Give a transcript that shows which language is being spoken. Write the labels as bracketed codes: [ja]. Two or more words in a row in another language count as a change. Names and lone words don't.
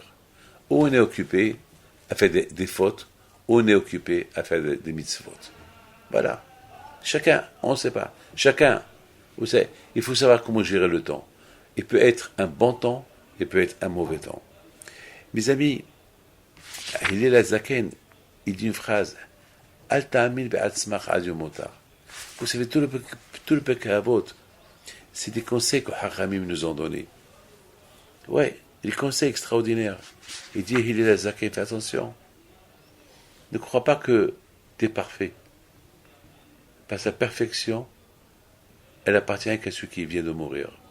[fr] Où on est occupé à faire des fautes, où on est occupé à faire des mitzvot. Voilà. Chacun, on ne sait pas. Chacun, vous savez, il faut savoir comment gérer le temps. Il peut être un bon temps, il peut être un mauvais temps. Mes amis, Hillel HaZaken, il dit une phrase, [he] אל תאמין בעצמך עד יום מותך. [fr] Vous savez, tout le Pirkei Avot, c'est des conseils que Hachamim nous ont donnés. Ouais, des conseils extraordinaires. Il dit, Hillel HaZaken, fais attention. Ne crois pas que tu es parfait. Parce que la perfection, elle appartient qu'à celui qui vient de mourir.